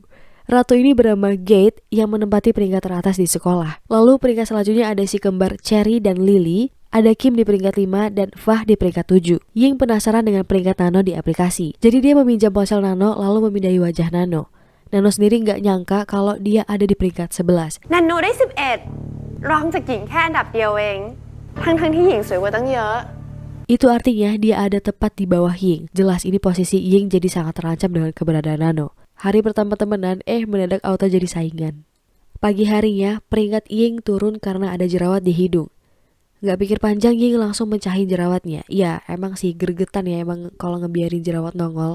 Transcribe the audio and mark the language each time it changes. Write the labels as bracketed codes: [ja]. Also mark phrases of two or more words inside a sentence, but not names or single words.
[id] Ratu ini bernama Gate yang menempati peringkat teratas di sekolah. Lalu peringkat selanjutnya ada si kembar Cherry dan Lily, ada Kim di peringkat 5 dan Fah di peringkat 7. Ying penasaran dengan peringkat Nano di aplikasi. Jadi dia meminjam ponsel Nano lalu memindahi wajah Nano. Nano sendiri nggak nyangka kalau dia ada di peringkat 11. [th] นันโนะได้11รองจากหญิงแค่อันดับเดียวเองทั้งที่หญิงสวยกว่าตั้งเยอะ [id] Itu artinya dia ada tepat di bawah Ying. Jelas ini posisi Ying jadi sangat terancam dengan keberadaan Nano. Hari pertama temenan, mendadak auto jadi saingan. Pagi harinya, peringkat Ying turun karena ada jerawat di hidung. Gak pikir panjang, Ying langsung mencahin jerawatnya. Ya, emang sih gregetan ya emang kalau ngebiarin jerawat nongol.